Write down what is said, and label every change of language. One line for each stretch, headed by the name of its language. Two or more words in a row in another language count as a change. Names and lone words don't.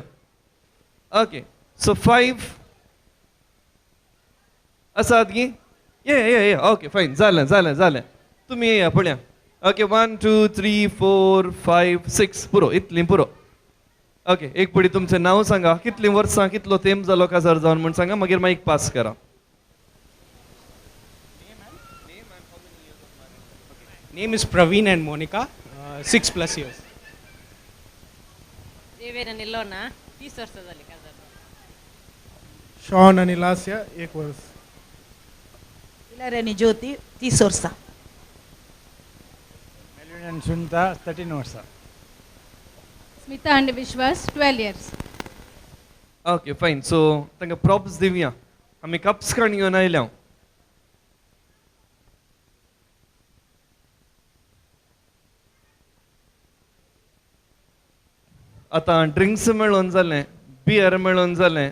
English: okay so
Konkani: 5 आसात गी. ये
English: okay fine
Konkani: जालें. तुम्ही येया पळया. ओके 1 2 3 4 5 6 पुरो इतली पुरो. ओके एक पुढे तुमचें नाव सांगा. कितलीं वर्सां कितलो तेंप जालो काजार जावन म्हण सांगा. मागीर माईक पास करा.
English: Name is Praveen and Monica, 6+ years.
Konkani: देवेन आणि लोना 30 वर्ष झाली काजार. शॉन आणि लास्या 1 वर्ष. इलारेनी ज्योती 30 वर्ष. मेलिन आणि सुनीता 13 वर्ष. स्मिता आणि विश्वास 12 years.
English: okay fine.
Konkani: सो तांकां प्रॉप्स दिवया. आमी कप्स काडून घेवन आयल्या. आता ड्रिंक्स मेळोन जालें. बियर मेळोन जालें.